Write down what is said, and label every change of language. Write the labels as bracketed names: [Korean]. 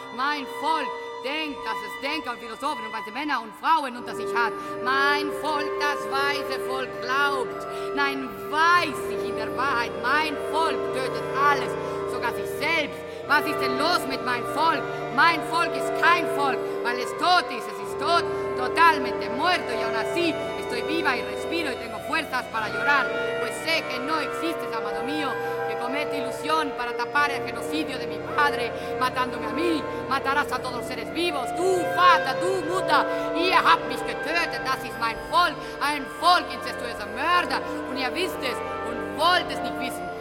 [German] Mein Volk denkt, dass es Denker und Philosophen und weiße Männer und Frauen unter sich hat. Mein Volk, das weiße Volk, glaubt. Nein, weiß ich in der Wahrheit. Mein Volk tötet alles. Sich selbst. Was ist denn los mit meinem Volk? Mein Volk ist kein Volk, weil es tot ist. Es ist tot, [Spanish] totalmente muerto. Y aún así, estoy viva y respiro y tengo fuerzas para llorar. Pues sé que no existes, amado mío, que comete ilusión para tapar el genocidio de mi padre, matándome a mí. Matarás a todos los seres vivos. [German] Du Vater, du Mutter, ihr habt mich getötet. Das ist mein Volk, ein Volk incestuöser Mörder. Und ihr wisst es und wollt es nicht wissen.